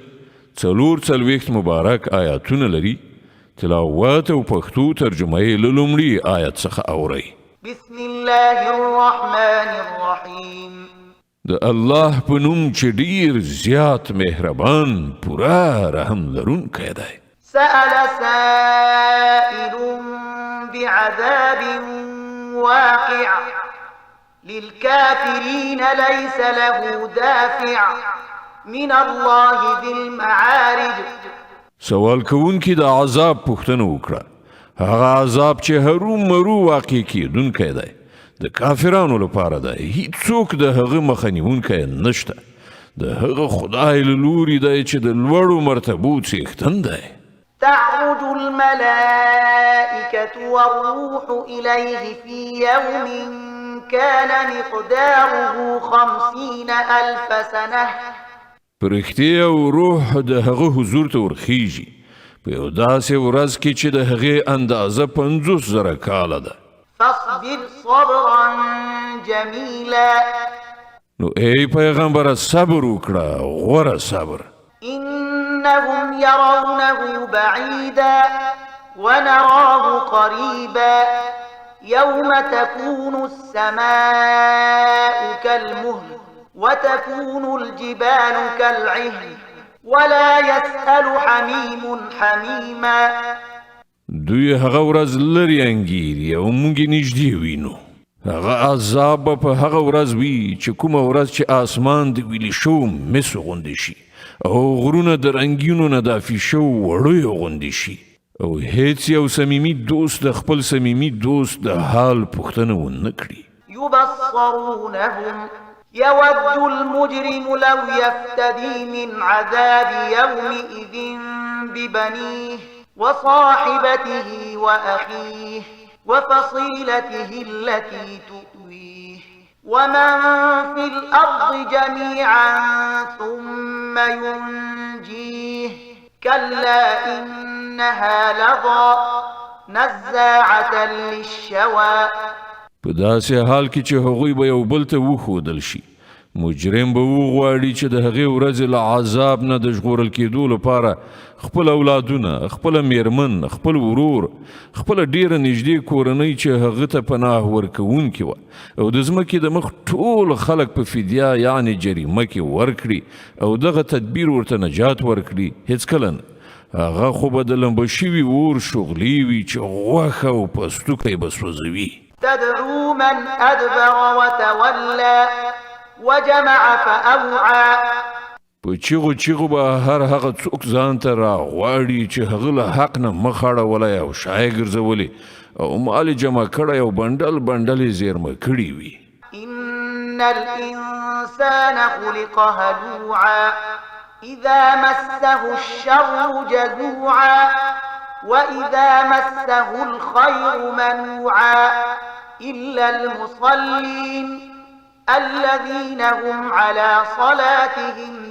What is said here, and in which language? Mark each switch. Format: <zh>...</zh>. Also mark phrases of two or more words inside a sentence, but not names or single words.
<ps>44 مبارک آیاتونه لري. تلاوت او پښتو ترجمه یې له لومړي آیت څخه اورئ.</ps> <ar>بسم الله الرحمن الرحیم.</ar> <ps>د الله په نوم چې ډیر زیات مهربان پوره رحم لرونکی دی.</ps> <ar>سأل سائل بعذاب واقع للكافرين ليس له دافع من الله ذي المعارج.</ar> <ps>سوال کوونکی د عذاب پوښتنه وکړه. هغه عذاب چې هرو مرو واقع کیدونکی دی د کافرانو لپاره دی. هیڅوک د هغه مخه نیونکی نشته. د هغه خدای له لوري دی چې د لوړو مرتبو څښتن دی.</ps> <ar>تعرج الملائكة والروح إليه في يوم كان مقداره 50,000 سنة.</ar> <ps>فرښتې او روح د هغه حضور ته ورخیږي په یو داسې ورځ کې چې د هغې اندازه 50,000 کاله ده.</ps> <ar>فاصبر صبرا جميلا.</ar> <ps>نو ای پیغمبره صبر وکړه غوره صبر.</ps> <ar>إنهم يرونه بعيدا ونراه قريبا يوم تكون السماء كالمهل وتكون الجبال كالعهن ولا يسأل حميم حميما.</ar> <ps>دوی هغه ورځ لري انګیري او موږ نږدې وینو. هغه عذاب په هغه ورځ وي چې کومه ورځ چې آسمان د ویلې شو مس غوندې شي او غرونه د رنګینو نه دافي شو وړیو غوندې شي او هیڅ یو صمیمي دوست د خپل صمیمي دوست د حال پوښتنه ونه کړي.</ps> <ar>يبصرونهم يود المجرم لو يفتدي من عذاب يومئذ ببنيه وصاحبته وأخيه وفصيلته التي تؤويه ومن في الأرض جميعا ثم ينجيه كلا إنها لظى نزاعة للشوى.</ar> <ps>په داسې حال کې چې هغوی به یو بل ته وښودل شي مجرم به وغواړي چې د هغې ورځې له عذاب نه د ژغورل کېدو لپاره خپل اولادونه خپل میرمن خپل ورور خپل ډیره نږدې کورنۍ چې هغه ته پناه ورکوونکې وه او د ځمکې د مخ ټول خلک په فدیه یعنې جریمه کې ورکړي او دغه تدبیر ورته نجات ورکړي هیڅکله نه. هغه خو به د لمبه شوي اور شغلې وي چې غوښه او پوستکی به سوځوي.</ps> <ar>تدعو من أدبر وتولى وجمع فأوعى.</ar> <ps>په چیغو چیغو به هر هغه څوک ځان ته راغواړي چې هغه له حق نه مخ اړولی او شای ګرځولی او مال جمع کړی او بنډل بنډل یې زیرمه کړي وي.</ps> <ar>إن الإنسان خلق هلوعا إذا مسه الشر جزوعا وإذا مسه الخير منوعا إلا المصلين الذين هم على صلاتهم</ar>